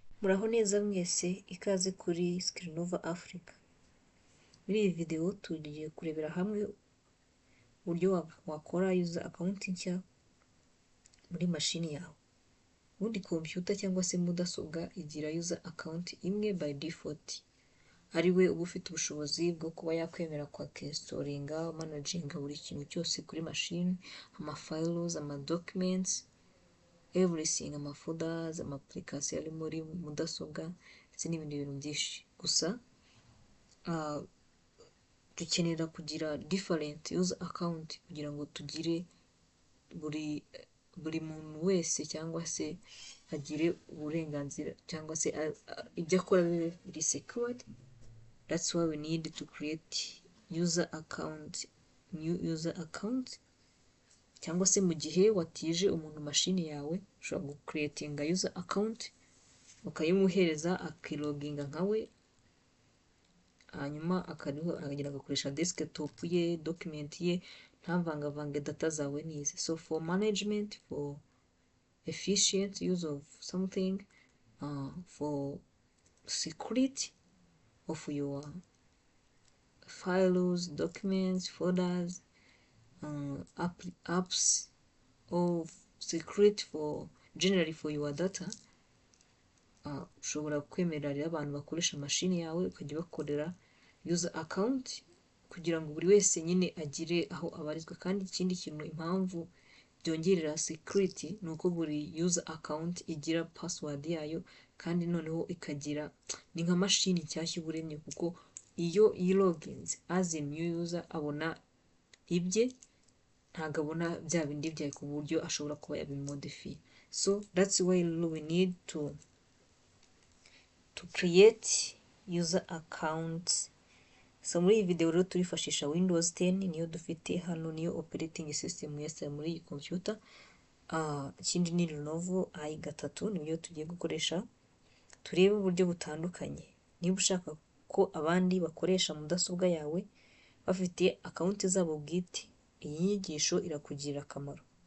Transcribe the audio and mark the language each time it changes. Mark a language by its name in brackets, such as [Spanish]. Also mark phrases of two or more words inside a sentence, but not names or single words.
[Kinyarwanda] Muraho neza mwese, ikaze kuri Skillinova Africa. Muri iyi video tugiye kurebera hamwe uburyo wakora [English] user account [Kinyarwanda] nshya muri mashini yawe. Ubundi computer cyangwa se mudasobwa igira [English] user account [Kinyarwanda] imwe [English] by default. [Kinyarwanda] Ariwe uba ufite ubushobozi bwo kuba yakwemera kwa instalinga, managinga buri kintu cyose kuri machine, [English] files, documents, everything, folders, application [Kinyarwanda] ari muri mudasobwa ndetse n'ibindi bintu byinshi. Gusa dukenera kugira [English] different user account [Kinyarwanda] kugira ngo tugire buri muntu wese cyangwa se agire uburenganzira cyangwa se ibyo akora biri secured. [English] That's why we need to create user account, new user account. [Kinyarwanda] Cyangwa se mu gihe watije umuntu mashini yawe ushobora creatinga [English] user account [Kinyarwanda] ukayimuhereza akiloginga nkawe, hanyuma akagenda agakoresha desktop ye, document ye, ntavangavange data zawe nize. [English] So for management, for efficient use of something, for security of your files, documents, folders, apps, or security for generally for your data, [Kinyarwanda] ushobora kwemerera abantu bakoresha mashini yawe ukajya bakorera [English] user account [Kinyarwanda] kugira ngo buri wese nyine agire aho abarizwa. Kandi ikindi kintu impamvu byongerera security ni uko buri [English] user account [Kinyarwanda] igira password yayo, kandi noneho ikagira ni nka mashini nshyashya uburemye, kuko iyo yiloginze [English] as a new user [Kinyarwanda] abona ibye, ntabwo abona bya bindi byawe ku buryo ashobora kuba yabimodifiye. [English] So that's why we need to create user account. [Kinyarwanda] So muri iyi video rero turifashisha Windows 10, niyo dufite hano, niyo [English] operating system [Kinyarwanda] yese muri iyi computer. Ikindi ni Lenovo i3 niyo tugiye gukoresha. Turebe uburyo butandukanye. Niba ushaka ko abandi bakoresha mudasobwa yawe bafite account zabo bwite, iyi nyigisho irakugirira akamaro.